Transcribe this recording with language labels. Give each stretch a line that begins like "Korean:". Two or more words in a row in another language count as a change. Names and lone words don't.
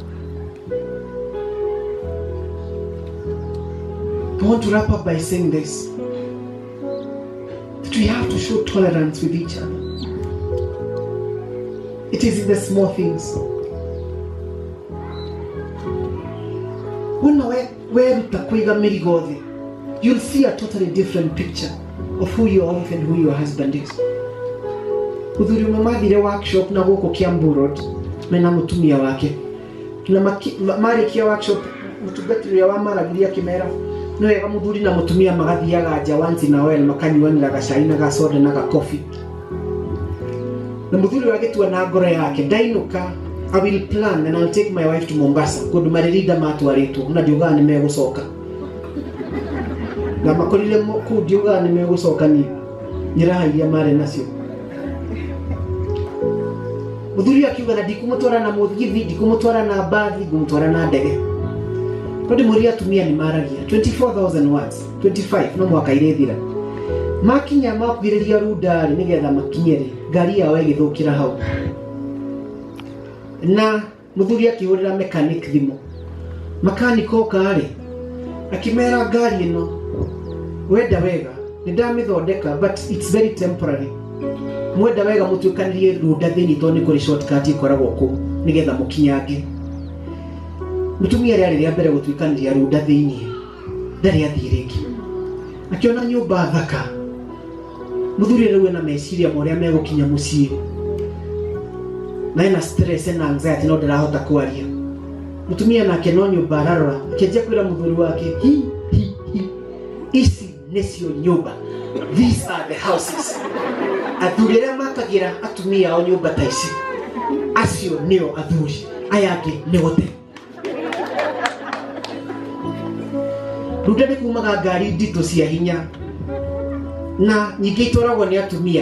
English: I want to wrap up by saying this, that we have to show tolerance with each other. It is in the small things. You'll see a totally different picture of who your wife and who your husband is.
Kikuyu: Kuthuri mamathire workshop na goko Kiambu Road mena mutumia wake. Na marikia workshop mutugatiri wa maragiria kimera. No ega muthuri na mutumia magathiaga nja
English: once in a while
Kikuyu: makanyuanira gacai na gasoda na gacoffee. Na muthuri wagetua na ngoro yake ndainuka,
English: I will plan and I'll take my wife to Mombasa.
Kikuyu: Kundu maririda matwaritwo na ndiuga ni megucoka. Na makorire ku ndiuga ni megucoka ni nyirahagia mare nacio. muthuri akiuga na ndikumutwara na muthithi ndikumutwara na bathi ngumutwara na ndege tondũ muri atumia ni maragia 24,000 words 25 no mwaka irethira makinya makuhĩrĩria rudari nigetha makinyere ngari yao ĩgĩthũkĩra hau na muthuri akĩhũrĩra mechanic thimũ mechanic okari akimera ngari ĩno wenda wega nĩndamĩthondeka
English: but it's very temporary
Kikuyu: mwenda wega mũtuĩkanĩrie runda thĩinĩ tondũ nĩ kũrĩ shortcut ikoragwo kũu nĩgetha mũkinyange mutumia rĩarĩ rĩa mbere gũtuĩkanĩria runda thĩinĩ ndarĩ athiĩ rĩngĩ akiona nyũmba thaka muthuri rĩu ena meciria marĩa megũkinya mũciĩ na ena stress na anxiety no ndarahota kwaria mutumia nake no nyũmba ararora akĩanjia kwĩra muthuri wake ici nĩcio nyũmba,
English: these are the houses.
Kikuyu: Athuri arĩa makagira atumia ao nyũmba ta ici acio nĩo athuri aya angĩ nĩ gũte. Runda nĩ kumaga ngari nditũ cia hinya na nyingĩ itoragwo nĩ atumia.